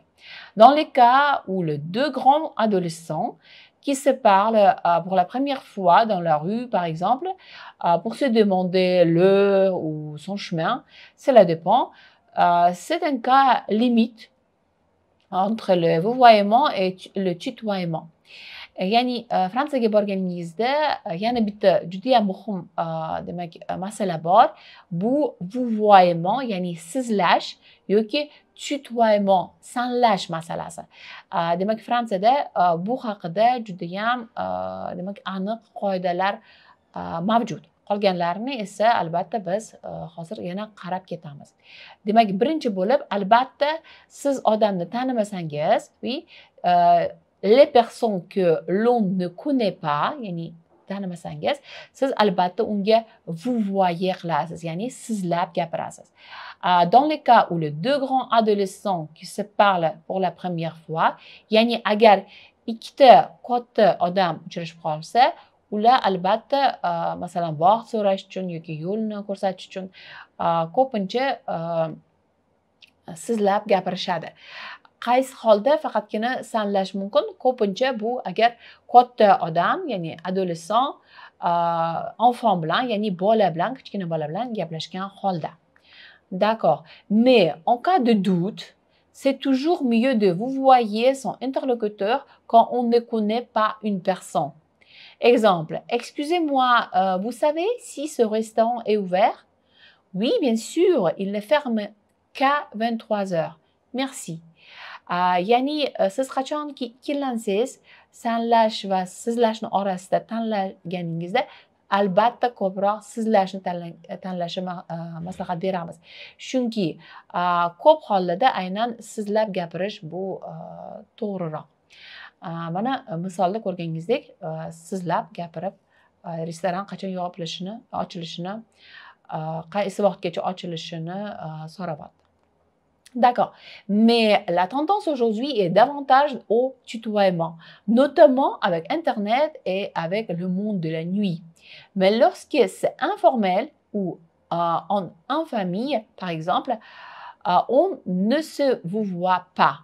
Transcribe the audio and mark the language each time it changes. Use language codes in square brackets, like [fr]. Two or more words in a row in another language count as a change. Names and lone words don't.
[fr] Dans les cas où les deux grands adolescents qui se parlent pour la première fois dans la rue, par exemple, pour se demander l'heure ou son chemin, cela dépend. C'est un cas limite entre le vouvoiement et le tutoiement. [uz] Ya'ni Fransiyaga borganingizda yana bitta juda ham muhim demak masala bor. Bu vouvoiement, ya'ni sizlash yoki tutoiement, sanlash masalasi. Demak Fransiyada bu haqida juda ham demak aniq qoidalar mavjud. Qolganlarini esa albatta biz hozir yana qarab ketamiz. Demak, birinchi bo'lib albatta siz odamni tanimasangiz, [fr] les personnes que l'on ne connaît pas, [uz] ya'ni tanimasangiz, siz albatta unga vouvoyer qilasiz, ya'ni sizlab gapirasiz. [fr] Dans les cas où les deux grands adolescents qui se parlent pour la première fois, [uz] ya'ni agar ikkita katta odam uchrashib qolsa, ular albatta masalan vaqt so'rash uchun yoki yo'lni ko'rsatish uchun ko'pincha sizlab gapirishadi. Qaysi holda faqatgina sanlash mumkin? Ko'pincha bu agar katta odam, ya'ni [fr] adolescent, enfant [uz] bilan, ya'ni bola bilan, kichkina bola bilan gaplashgan holda. [fr] D'accord. Mais en cas de doute, c'est toujours mieux de vouvoyer son interlocuteur quand on ne connaît pas une personne. Exemple, excusez-moi, vous savez si ce restaurant est ouvert? Oui, bien sûr, il ne ferme jusqu'à 23h. Merci. [uz] Ya'ni siz qachonki ikkilansangiz, sanlash va sizlashni orasida tanlaganingizda albatta ko'proq sizlashni tanlashni maslahat beramiz. Chunki ko'p hollarda aynan sizlab gapirish bu to'g'riroq. Mana misolda ko'rganingizdek, sizlab gapirib restoran qachon ochilishini, qaysi vaqtgacha ochilishini so'rayapti. [fr] D'accord. Mais la tendance aujourd'hui est davantage au tutoiement, notamment avec Internet et avec le monde de la nuit. Mais lorsque c'est informel ou en famille, par exemple, on ne se vous voit pas.